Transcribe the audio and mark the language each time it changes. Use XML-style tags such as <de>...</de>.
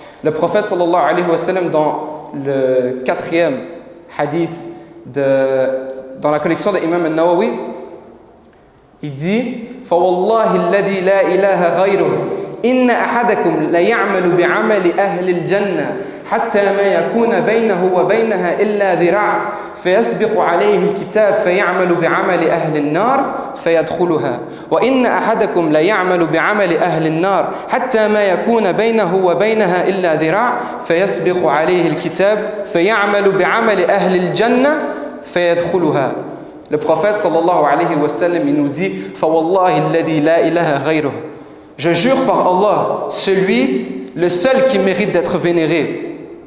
<fr>Le prophète sallallahu alayhi wa sallam, dans le 4e hadith dans la collection de Imam al-Nawawi, il dit</fr> <ar>فَوَاللَّهِ الَّذِي لَا إِلَهَ غَيْرُهُ إِنَّ أَحَدَكُمْ لَيَعْمَلُ بِعَمَلِ أَهْلِ الْجَنَّةِ حتى ما يكون بينه وبينها إلا ذراع فيسبق عليه الكتاب فيعمل بعمل أهل النار فيدخلها وإن أحدكم ليعمل بعمل أهل النار حتى ما يكون بينه وبينها إلا ذراع فيسبق عليه الكتاب فيعمل بعمل أهل الجنة فيدخلها.</ar> <fr>Le prophète sallallahu alayhi wa sallam, il nous dit</fr> <ar>فَوَاللَّهِ الَّذِي لَا إِلَهَ غَيْرُهُ.</ar> <fr>Je jure par Allah, celui, le seul qui mérite d'être vénéré.</fr>